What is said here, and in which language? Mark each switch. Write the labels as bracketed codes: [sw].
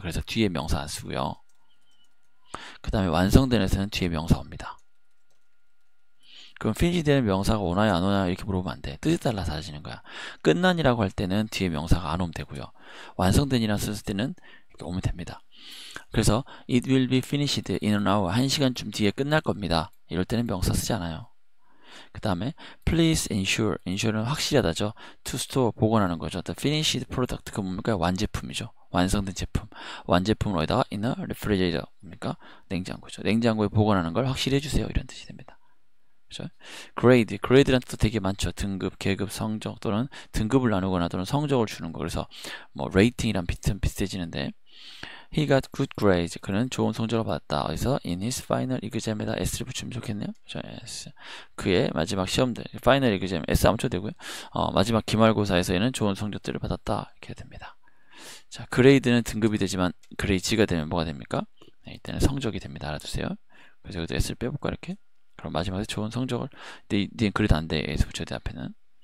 [ko] 그래서 뒤에 명사 안 쓰고요. 그 다음에 완성된에서는 뒤에 명사 옵니다. 그럼 finished는 명사가 오나요 안 오나요 이렇게 물어보면 안 돼. 뜻에 따라 달라지는 거야. 끝난이라고 할 때는 뒤에 명사가 안 오면 되고요. 완성된이라 썼을 때는 이렇게 오면 됩니다. 그래서 [en] it will be finished in an hour, [ko] 1시간쯤 뒤에 끝날 겁니다. 이럴 때는 명사 쓰지 않아요. 그 다음에 [en] please ensure [ko] 는 확실하다죠. [en] to store, [ko] 보관하는 거죠. [en] the finished product, [ko] 그 뭡니까? 완제품이죠. 완성된 제품. 완제품을 어디다가 [en] in a refrigerator, [ko] 뭡니까? 냉장고죠. 냉장고에 보관하는 걸 확실히 해주세요. 이런 뜻이 됩니다. 그렇죠? grade라는 뜻도 되게 많죠. 등급, 계급, 성적, 또는 등급을 나누거나 또는 성적을 주는 거. 그래서 뭐 rating이랑 비슷해지는데, [en] he got good grades, [ko] 그는 좋은 성적을 받았다. 어디서? [en] in his final exam [ko] 에다 s를 붙이면 좋겠네요. 그렇죠? S. 그의 마지막 시험들, [en] final exam, [ko] S 안 붙여도 되고요. 마지막 기말고사에서 얘는 좋은 성적들을 받았다, 이렇게 됩니다. 자, grade는 등급이 되지만 grade가 되면 뭐가 됩니까? 네, 이때는 성적이 됩니다. 알아두세요. 그래서 여기도 S를 빼볼까, 이렇게? 그럼 마지막에 좋은 성적을, 니는 그래도 안 돼. S 붙여야 돼, 앞에는.